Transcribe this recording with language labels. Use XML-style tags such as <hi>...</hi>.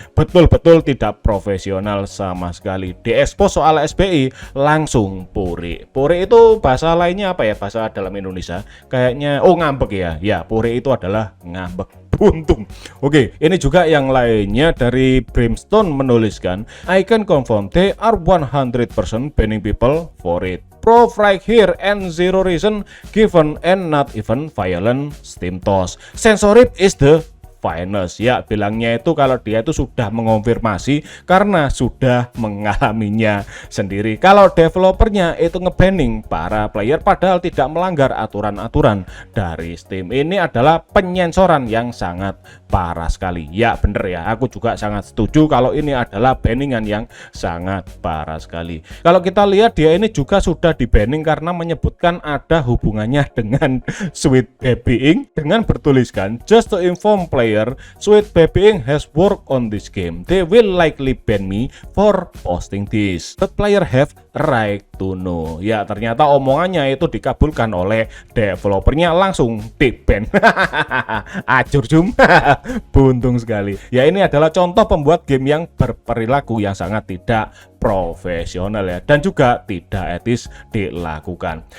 <id>Betul-betul tidak profesional sama sekali. Diekspos soal SPI langsung puri. Puri itu bahasa lainnya apa ya, bahasa dalam Indonesia? Kayaknya ngambek ya. Ya, puri itu adalah ngambek. Buntung. Oke, ini juga yang lainnya dari Brimstone menuliskan,</id> <en>I can confirm they are 100% banning people for it. Proof right here and zero reason given and not even violent Steam toss. Censorship is the finest.</en> <id>Ya, bilangnya itu kalau dia itu sudah mengonfirmasi karena sudah mengalaminya sendiri. Kalau developernya itu ngebanning para player padahal tidak melanggar aturan-aturan dari Steam. Ini adalah penyensoran yang sangat parah sekali. Ya, bener ya. Aku juga sangat setuju kalau ini adalah banningan yang sangat parah sekali. Kalau kita lihat dia ini juga sudah di-banning karena menyebutkan ada hubungannya dengan Sweet Baby Inc. dengan bertuliskan</id> <en>just to inform player Sweet Baby Inc. has worked on this game. They will likely ban me for posting this. But player have right to know.</en> <id>Ya, ternyata omongannya itu dikabulkan oleh developernya, langsung di-ban. Acur cum. Buntung sekali. Ya, ini adalah contoh pembuat game yang berperilaku yang sangat tidak profesional ya, dan juga tidak etis dilakukan.</id>